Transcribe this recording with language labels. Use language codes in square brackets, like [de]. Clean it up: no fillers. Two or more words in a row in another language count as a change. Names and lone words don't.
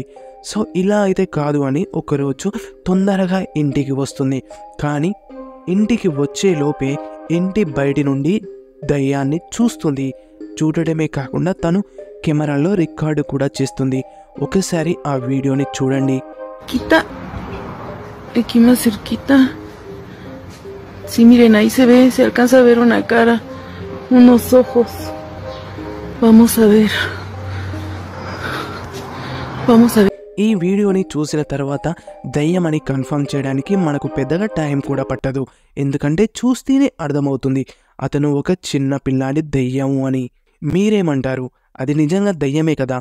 [te] సో ఇలా అయితే కాదు అని ఒకరోజు తొందరగా ఇంటికి వస్తుంది. కానీ ఇంటికి వచ్చే లోపే ఇంటి బయటి నుండి దయ్యాన్ని చూస్తుంది. చూడటమే కాకుండా తను కెమెరాలో రికార్డు కూడా చేస్తుంది. ఒకసారి ఆ వీడియోని చూడండి. [es] Aquí más cerquita. Sí, miren, ahí se alcanza a ver una cara, unos ojos. Vamos a ver. [te] ఈ వీడియోని చూసిన తర్వాత దయ్యమని కన్ఫర్మ్ చేయడానికి మనకు పెద్దగా టైం కూడా పట్టదు. ఎందుకంటే చూస్తేనే అర్థమవుతుంది అతను ఒక చిన్న పిల్లాడి దయ్యము అని. మీరేమంటారు? అది నిజంగా దయ్యమే కదా?